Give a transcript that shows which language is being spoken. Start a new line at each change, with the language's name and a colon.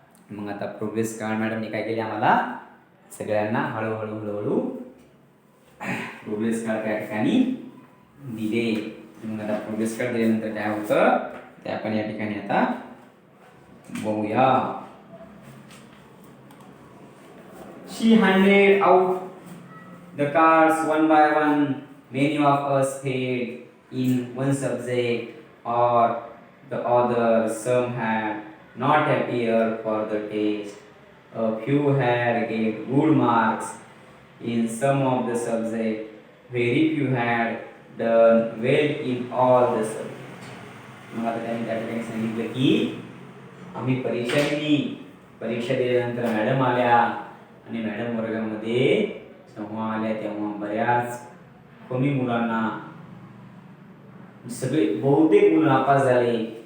Marathi: मग आता progress card मॅडमने काय केले, आम्हाला सगळ्यांना हळूहळू प्रोग्रेस कार्ड त्या ठिकाणी दिले. मग आता प्रोग्रेस कार्ड दिल्यानंतर काय होतं ते आपण या ठिकाणी आता बघूया.
English: She handed out the cards one by one. Many of us failed in one subject or the other. Some had not appeared for the test. A few had get good marks in some of the subject. Very few had done well in all the subject.
Marathi: मग आता त्यांनी त्या ठिकाणी सांगितलं की आम्ही परीक्षा दिली. परीक्षा दिल्यानंतर मॅडम आल्या आणि मॅडम वर्गामध्ये जेव्हा आल्या तेव्हा बऱ्याच कमी मुलांना, सगळे बहुतेक मुलं नापास झाले.